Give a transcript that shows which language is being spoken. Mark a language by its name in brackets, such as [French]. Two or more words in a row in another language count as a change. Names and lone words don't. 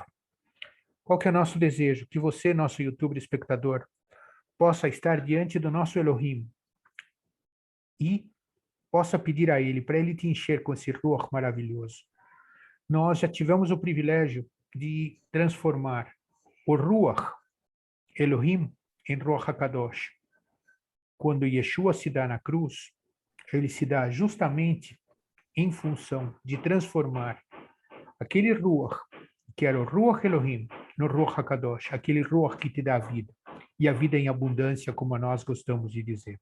[Portuguese] Qual que é o nosso desejo? Que você, nosso youtuber espectador, possa estar diante do nosso Elohim e possa pedir a ele, para ele te encher com esse ruach maravilhoso. Nós já tivemos o privilégio de transformar o [Hebrew] רוח אלוהים [Portuguese] em [Hebrew] רוח הקודש. [Portuguese] Quando Yeshua se dá na cruz, ele se dá justamente em função de transformar aquele ruach, que era o [Hebrew] רוח אלוהים, [Portuguese] no [Hebrew] רוח הקודש, [Portuguese] aquele ruach que te dá a vida, e a vida em abundância, como nós gostamos de dizer.